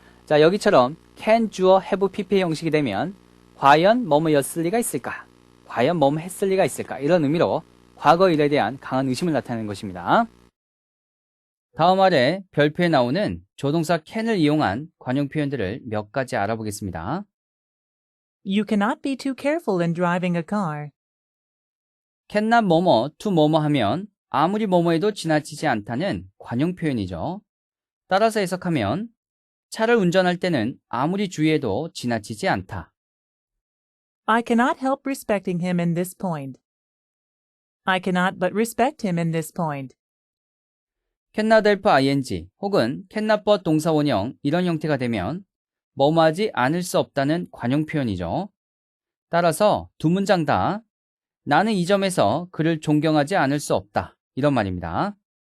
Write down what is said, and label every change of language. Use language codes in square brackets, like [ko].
[ko] 자, 여기처럼 can 주어 have pp의 형식이 되면 과연 뭐뭐였을 리가 있을까? 과연 뭐뭐 했을 리가 있을까? 이런 의미로 과거 일에 대한 강한 의심을 나타내는 것입니다. 다음 아래 별표에 나오는 조동사 can을 이용한 관용 표현들을 몇 가지 알아보겠습니다. [en] You cannot be too careful in driving a car. [ko] cannot 뭐뭐 to 뭐뭐 하면 아무리 뭐뭐해도 지나치지 않다는 관용 표현이죠. 따라서 해석하면 차를 운전할 때는 아무리 주의해도 지나치지 않다. [en] I cannot help respecting him in this point. I cannot but respect him in this point. [ko] cannot help ing 혹은 cannot but 동사 원형 이런 형태가 되면 뭐뭐하지 않을 수 없다는 관용 표현이죠. 따라서 두 문장 다 나는 이 점에서 그를 존경하지 않을 수 없다. 이런 말입니다.